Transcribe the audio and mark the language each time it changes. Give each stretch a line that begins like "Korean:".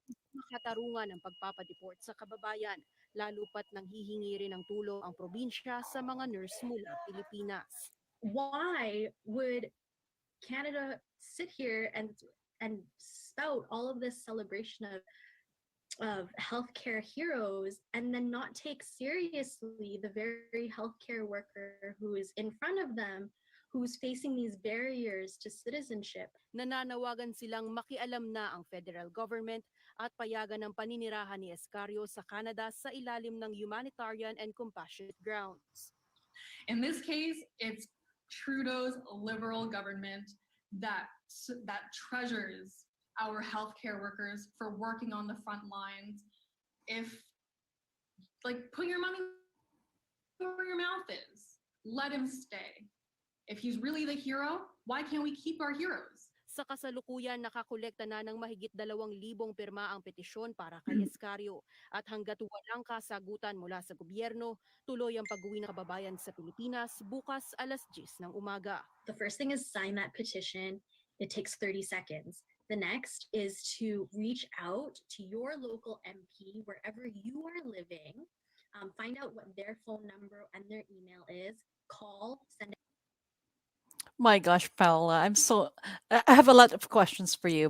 Filipino: Makatarungan ng pagpapadeport sa kababayan, lalo pat nang hihingi rin ng tulong ang probinsya sa mga nurse mula Pilipinas.
English: Why would Canada sit here and spout all of this celebration of healthcare heroes and then not take seriously the very healthcare worker who is in front of them, who's facing these barriers to citizenship?
Filipino: Nananawagan silang makialam na ang federal government at payagan ng paninirahan ni Escario sa Canada sa ilalim ng
English: humanitarian and compassionate grounds. In this case, it's Trudeau's liberal government that treasures our healthcare workers for working on the front lines. Put your money where your mouth is. Let him stay. If he's really the hero, why can't we keep our heroes?
Filipino: Sa kasalukuyan, nakakolekta na ng mahigit 2,000 pirma ang petisyon para kay Escario. At hanggat walang kasagutan mula sa gobyerno, tuloy ang pag-uwi ng kababayan sa Pilipinas bukas alas 10 ng umaga.
English: The first thing is sign that petition. It takes 30 seconds. The next is to reach out to your local MP wherever you are living. Find out what their phone number and their email is. Call, send My gosh, Paula, I have a lot of questions for you.